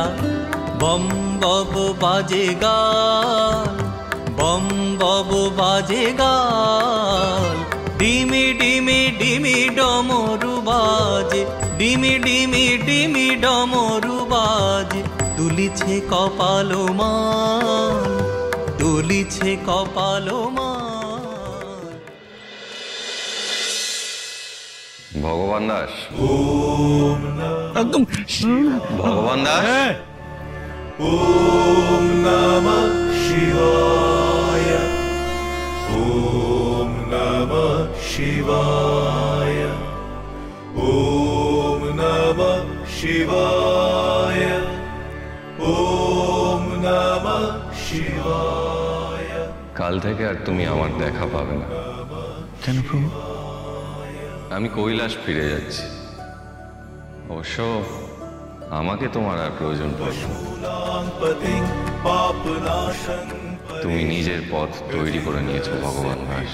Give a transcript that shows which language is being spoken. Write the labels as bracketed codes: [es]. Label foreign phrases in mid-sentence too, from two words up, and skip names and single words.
[bn] বম বব বাজে গাল, বম বব বাজে গাল। ডিমি ডিমি ডিমি ডমরু বাজে, ডিমি ডিমি ডিমি ডমরু বাজে। দুলিছে কপালো মাল, দুলিছে কপালো মাল। ভগবান দাস, একদম ভগবান দাস। [sa] ওম নমঃ শিবায়, ওম নমঃ শিবায়, ওম নমঃ শিবায়, ওম নমঃ শিবায়। [bn] কাল থেকে আর তুমি আমার দেখা পাবে না। কেন প্রভু? আমি কৈলাস ফিরে যাচ্ছি। অবশ্য আমাকে তোমার আর প্রয়োজন পড়বে না। তুমি নিজের পথ তৈরি করে নিয়েছো ভগবান দাস।